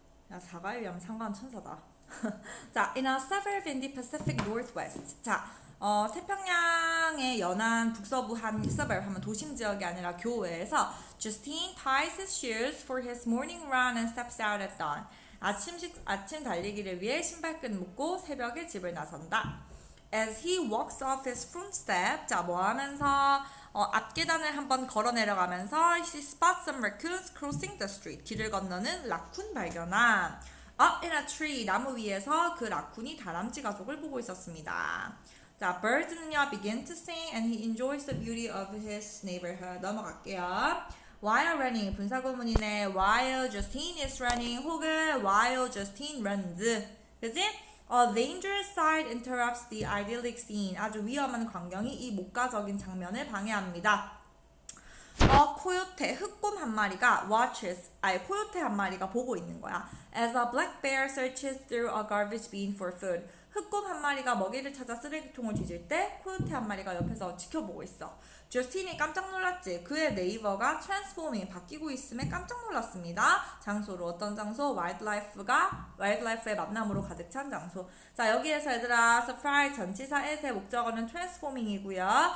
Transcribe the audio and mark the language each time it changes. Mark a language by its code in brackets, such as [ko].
[ko] 야, 4가에 비하면 3가는 천사다. [en] 자, in a suburb in the Pacific Northwest. [ko] 자, 태평양의 연안 북서부 한 suburb 하면 도심 지역이 아니라 교외에서 [en] Justine ties his shoes for his morning run and steps out at dawn. [ko] 아침 달리기를 위해 신발끈 묶고 새벽에 집을 나선다. [en] As he walks off his front step, [ko] 자, 뭐 하면서 앞 계단을 한번 걸어 내려가면서 [en] he spots some raccoons crossing the street. [ko] 길을 건너는 라쿤 발견함. [en] Up in a tree, [ko] 나무 위에서 그 라쿤이 다람쥐 가족을 보고 있었습니다. [en] 자, birds는요 begin to sing and he enjoys the beauty of his neighborhood. [ko] 넘어갈게요. [en] While running, 분사구문이네. While Justine is running 혹은 while Justine runs. 그치? A dangerous sight interrupts the idyllic scene. [ko] 아주 위험한 광경이 이 목가적인 장면을 방해합니다. 코요테, 흑곰 한 마리가 코요테 한 마리가 보고 있는 거야. As a black bear searches through a garbage bin for food. 흑곰 한 마리가 먹이를 찾아 쓰레기통을 뒤질 때 코요테 한 마리가 옆에서 지켜보고 있어. 저스틴이 깜짝 놀랐지. 그의 네이버가 트랜스포밍, 바뀌고 있음에 깜짝 놀랐습니다. 장소로 어떤 장소? 와일드라이프의 만남으로 가득 찬 장소. 자, 여기에서 얘들아 surprise 전치사 at의 목적어는 트랜스포밍이고요.